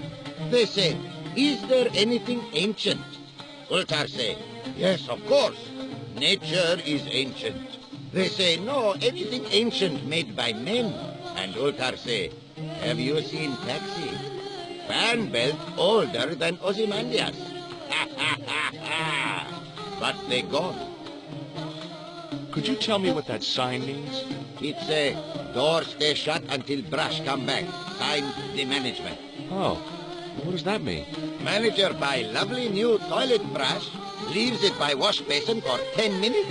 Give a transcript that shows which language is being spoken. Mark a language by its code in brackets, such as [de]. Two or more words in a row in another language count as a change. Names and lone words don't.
[en] They said, is there anything ancient? Ultar say, yes, of course. Nature is ancient. They say, no, anything ancient made by men. And Ultar say, have you seen Taxi? Fan belt older than Ozymandias. Ha ha ha ha. But they gone. Could you tell me what that sign means? It's a door stay shut until brush come back. Signed the management. Oh, what does that mean? Manager buy lovely new toilet brush, leaves it by wash basin for 10 minutes.